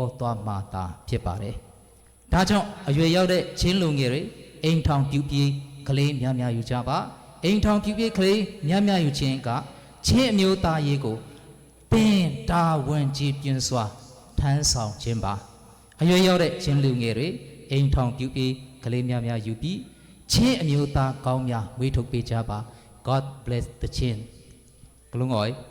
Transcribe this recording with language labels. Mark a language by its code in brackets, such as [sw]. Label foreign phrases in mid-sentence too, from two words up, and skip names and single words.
[my] သွားမှာသာဖြစ်ပါတယ်ဒါကြောင့်အရွယ်ရောက်တဲ့ချင်းလူငယ်တွေအိမ်ထောင်ပြုပြီးကလေးများများယူကြပါအိမ်ထောင်ပြုပြီးကလေးများများယူခြင်းကချင်းအမျိုးသားရေးကိုပင်တာဝန်ကြီးပြင်းစွာထမ်းဆောင်ခြင်းပါအရွယ်ရောက်တဲ့ချင်းလူငယ်တွေအိမ်ထောင်ပြုပြီးကလေးများများယူပြီးချင်းအမျိုးသားကောင်းများမွေးထုတ်ပေးကြပါ [en] God bless the chin [my] ကလုံးငွေ